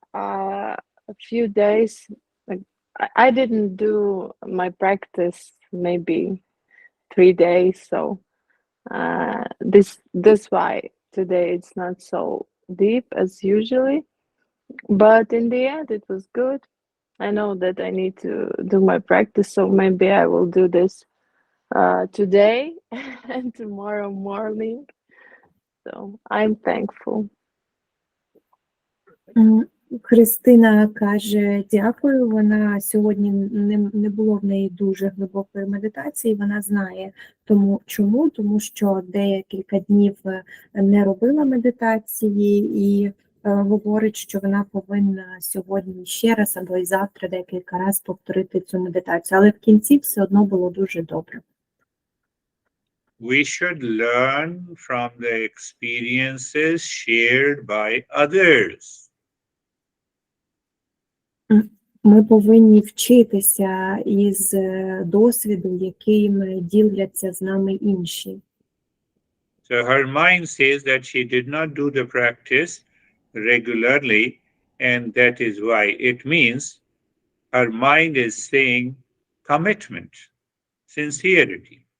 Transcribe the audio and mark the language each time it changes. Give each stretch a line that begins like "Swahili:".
English: A few days, I didn't do my practice maybe 3 days, so this why today it's not so deep as usually. But in the end, it was good. I know that I need to do my practice, so maybe I will do this today and tomorrow morning. So I'm thankful.
Ukrainian: Христина каже, дякую, вона сьогодні не було в неї дуже глибокої медитації, вона знає чому, тому що декілька днів не робила медитації і говорить, що вона повинна сьогодні ще раз або і завтра декілька разів повторити цю медитацію, але в кінці все одно було дуже добре.
English: We should learn from the experiences shared by others.
Ukrainian: Ми повинні вчитися із досвіду, яким діляться з нами інші.
English: So her mind says that she did not do the practice regularly, and that is why. It means her mind is saying commitment, sincerity.